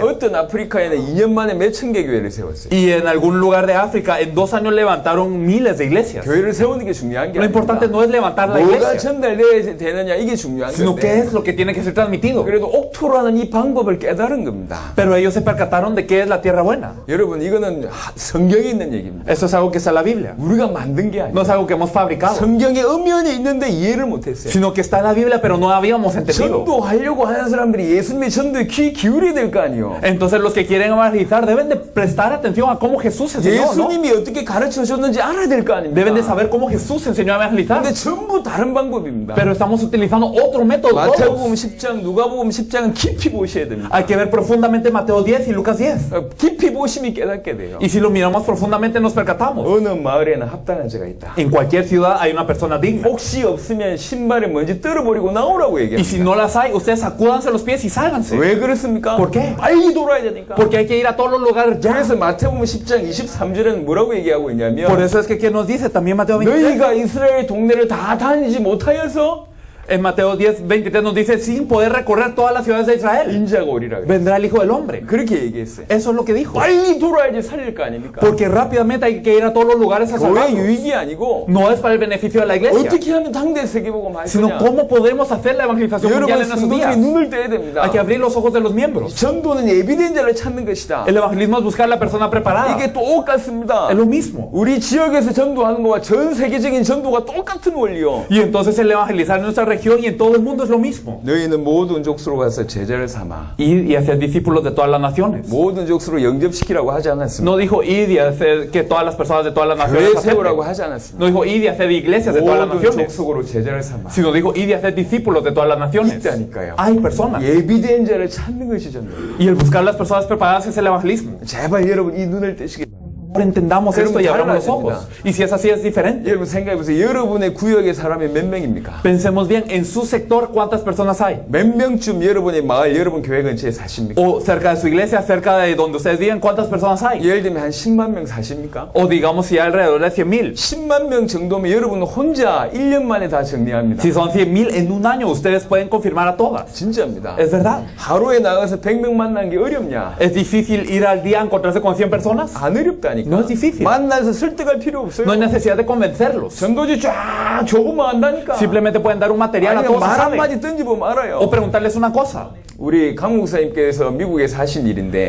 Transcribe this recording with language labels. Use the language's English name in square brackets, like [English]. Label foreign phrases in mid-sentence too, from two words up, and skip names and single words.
[Korean] 어떤 아프리카에는 2년 만에 몇천 개 교회를 세웠어요. [Spanish] Y en algún lugar de África, en 2 años levantaron miles de iglesias. [Korean] 교회를 세우는 게 중요한 게 [Spanish] Lo importante [Korean] 아닙니다. [Spanish] no es levantar la [Korean] 뭐가 [Spanish] iglesia, [Korean] 전달돼야 되느냐 이게 중요한 [Spanish] sino qué [Korean] 건데 [Spanish] es lo que tiene que ser transmitido. [Korean] 그래도 옥토라는 이 방법을 깨달은 겁니다. [Spanish] Pero ellos se percataron de qué es la tierra buena. [Korean] 여러분 이거는 성경에 있는 얘기입니다. [Spanish] Eso es algo que está en la Biblia. [Korean] 우리가 만든 게 [Spanish] No es [Korean] 아니에요. [Spanish] algo que hemos fabricado, [Korean] 성경에 엄연히 있는데 이해를 못했어요. [Spanish] sino que está en la Biblia, pero no habíamos entendido. [Korean] 전도하려고 하는 사람들이 예수님의 전도에 귀 기울여야 될 거 아니에요. [Spanish] Entonces los que quieren evangelizar deben de prestar atención a cómo Jesús enseñó, ¿no? [Korean] 예수님이 어떻게 가르쳐 줬는지 알아야 될 거 [Spanish] Deben de [Korean] 아닙니까? [Spanish] saber cómo Jesús enseñó a evangelizar. [Korean] 근데 전부 다른 방법입니다. [Spanish] Pero estamos utilizando otro método. [Korean] 마태복음 [Spanish] todos. [Korean] 10장, 누가복음 10장은 깊이 보셔야 됩니다. [Spanish] Hay que ver profundamente Mateo 10 y Lucas 10. [Korean] 깊이 보시면 깨닫게 돼요. [Spanish] Y si lo miramos profundamente nos percatamos. [Korean] 어느 마을에는 합당한 자가 있다. [Spanish] En cualquier ciudad hay una persona digna. [Korean] 혹시 없으면 신발에 먼지 떨어버리고 나오라고 [Spanish] Y si [Korean] 얘기합니다. [Spanish] no las hay, ustedes sacúdanse los pies y sálganse. [Korean] 왜 그렇습니까? [Spanish] ¿Por qué? [Korean] 빨리 돌아야 되니까. [Spanish] Porque hay que ir a todos los lugares ya. [Korean] 그래서 마태복음 10장 23절에는 뭐라고 얘기하고 [Spanish] Por [Korean] 있냐면 [Spanish] eso es que ¿quién nos dice? También Mateo 23. [Korean] 너희가 이스라엘 동네를 다 다니지 못하여서 [Spanish] En Mateo 10, 23 nos dice, sin poder recorrer todas las ciudades de Israel, [Korean] 인자가 오리라 그래. [Spanish] vendrá el Hijo del Hombre. [Korean] 그렇게 얘기했어요. [Spanish] Eso es lo que dijo. [Korean] 빨리 돌아야지 살릴 거 아닙니까? [Spanish] Porque rápidamente hay que ir a todos los lugares a [Korean] 교회 [Spanish] salvarlos. [Korean] 유익이 아니고 [Spanish] No es para el beneficio de la iglesia, [Korean] 어떻게 하면 당대 세계보고 말 [Spanish] sino [Korean] 거냐. [Spanish] cómo podemos hacer la evangelización mundial [Korean] 여러분 [Spanish] en nuestros [Korean] 성도들이 [Spanish] días. [Korean] 눈을 떼야 됩니다. [Spanish] Hay que abrir los ojos de los miembros. [Korean] 전도는 예비된 자를 찾는 것이다. [Spanish] El evangelismo es buscar la persona preparada. [Korean] 이게 똑같습니다. [Spanish] Es lo mismo. [Korean] 우리 지역에서 전도하는 거와 전 세계적인 전도가 똑같은 원리요. [Spanish] Y entonces el evangelizar en nuestra región y en todo el mundo es lo mismo. [Korean] 너희는 모든 족속으로 가서 제자를 삼아. [Spanish] Ir y hacer discípulos de todas las naciones. [Korean] 모든 족속으로 영접시키라고 하지 않았습니다. [Spanish] No dijo ir y hacer que todas las personas de todas las naciones [Korean] 교회 세우라고 [Spanish] acepten. [Korean] 하지 않았습니다. [Spanish] No dijo ir y hacer iglesias de todas las [Korean] 모든 [Spanish] naciones, [Korean] 족속으로 제자를 삼아. [Spanish] sino dijo ir y hacer discípulos de todas las naciones. [Korean] 있다니까요. [Spanish] Hay personas. [Korean] 예비된 자를 찾는 것이 전도. [Spanish] Y el buscar las personas preparadas es el evangelismo. [Korean] 제발 여러분 이 눈을 떼시기 바랍니다. [Spanish] Ahora entendamos esto y abramos los ojos. Y si es así, es diferente. [Korean] 여러분 생각해보세요. 여러분의 구역의 사람이 몇 명입니까? [Spanish] Pensemos bien, en su sector, ¿cuántas personas hay? [Korean] 몇 명쯤 여러분의 마을, 여러분 교회 근처에 사십니까? [Spanish] O cerca de su iglesia, cerca de donde ustedes viven, ¿cuántas personas hay? [Korean] 예를 들면 한 10만 명 사십니까? [Spanish] O digamos si hay alrededor de 100,000. [Korean] 10만 명 정도면 여러분 혼자 1년 만에 다 정리합니다. [Spanish] Si son 100,000 en un año, ustedes pueden confirmar a todas. [Korean] 진짜입니다. [Spanish] Es verdad. [Korean] 하루에 나가서 100명 만나는 게 어렵냐? [Spanish] ¿Es difícil ir al día a encontrarse con 100 personas? [Korean] 안 어렵다니까. [Spanish] No es difícil. [Korean] 만나서 설득할 필요 없어요. [Spanish] No hay necesidad de convencerlos. [Korean] 전도지 쫙 적으면 안다니까. [Spanish] Simplemente pueden dar un material a [Korean] 아니 [Spanish] todos [Korean] 말 [Spanish] que saben. [Korean] 한마디 던지보면 알아요. [Spanish] O preguntarles una cosa. [Korean] 우리 강 목사님께서 미국에 사신 일인데